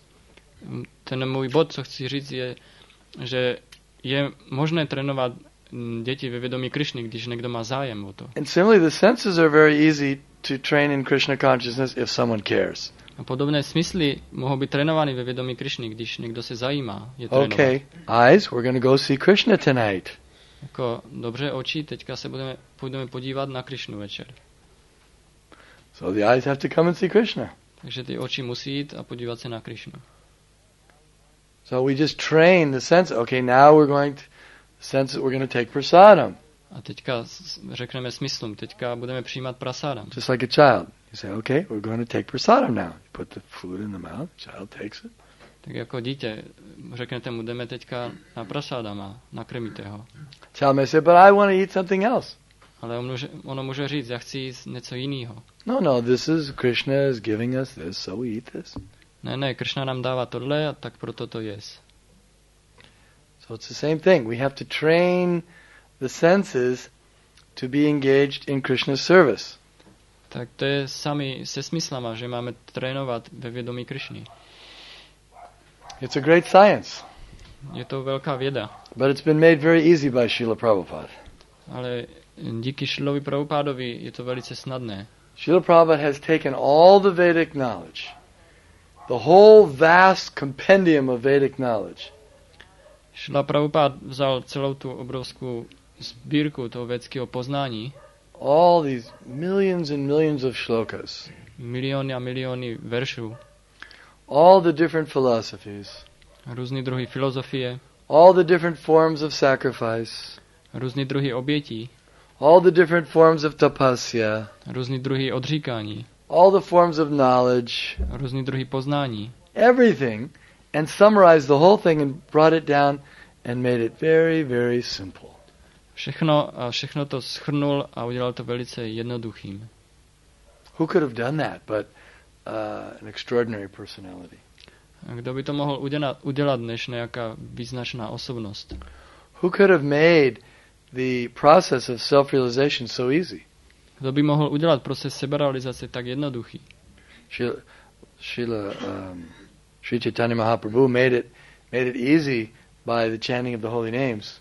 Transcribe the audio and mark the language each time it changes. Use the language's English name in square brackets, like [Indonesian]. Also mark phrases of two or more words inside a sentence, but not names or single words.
[Czech] Ten můj bod, co chci říct, je, že je možné trénovat děti ve vědomí Krishny, když někdo má zájem o to. [English] And similarly, the senses are very easy to train in Krishna consciousness if someone cares. [Czech] A podobné smysly mohou být trénovány ve vědomí Krishny, když někdo se zajímá je trénovat. [English] Okay, eyes, we're going to go see Krishna tonight. [Czech] Jako, dobře, oči, teďka se půjdeme podívat na Krishnu večer. [English] So the eyes have to come and see Krishna. [Czech] Takže ty oči musí jít a podívat se na Krishnu. [English] So we just train the sense. Okay, now we're going to take prasadam. [Czech] A teďka řekneme smyslům, teďka budeme přijímat prasádam. [English] Just like a child. You say, okay, we're going to take prasadam now. You put the food in the mouth, the child takes it. [Czech] Tak jako dítě, řeknete mu, jdeme teďka na prasádam a nakrmíte ho. [English] Child may say, but I want to eat something else. [Czech] Ale ono může říct, já chci jíst něco jiného. [English] No, Krishna is giving us this, so we eat this. [Czech] Ne, Krishna nám dává tohle a tak proto to jest. [English] So it's the same thing. We have to train the senses to be engaged in Krishna's service. [Czech] Tak to je sami se smyslama, že máme trénovat ve vědomí Krishny. [English] It's a great science. [Czech] Je to velká věda. [English] But it's been made very easy by Srila Prabhupada. [Czech] Ale díky Šrilovi Prabhupádovi je to velice snadné. [English] Srila Prabhupada has taken all the Vedic knowledge, the whole vast compendium of Vedic knowledge. [Czech] Šrila Prabhupád vzal celou tu obrovskou sbírku toho védského poznání. [English] All these millions and millions of shlokas. [Czech] Miliony a miliony veršů. [English] All the different philosophies. [Czech] Různý druhy filozofie. [English] All the different forms of sacrifice. [Czech] Různý druhy obětí. [English] All the different forms of tapasya. [Czech] Různý druhy odříkání. [English] All the forms of knowledge. [Czech] Různý druhy poznání. [English] Everything. And summarized the whole thing and brought it down and made it very, very simple. [Czech] Všechno to shrnul a udělal to velice jednoduchým. [English] Who could have done that but an extraordinary personality? [Czech] A kdo by to mohl udělat než nějaká význačná osobnost? [English] Who could have made the process of self-realization so easy? [Czech] Kdo by mohl udělat proces seberealizace tak jednoduchý? [English] Sri Chaitanya Mahaprabhu made it easy by the chanting of the holy names.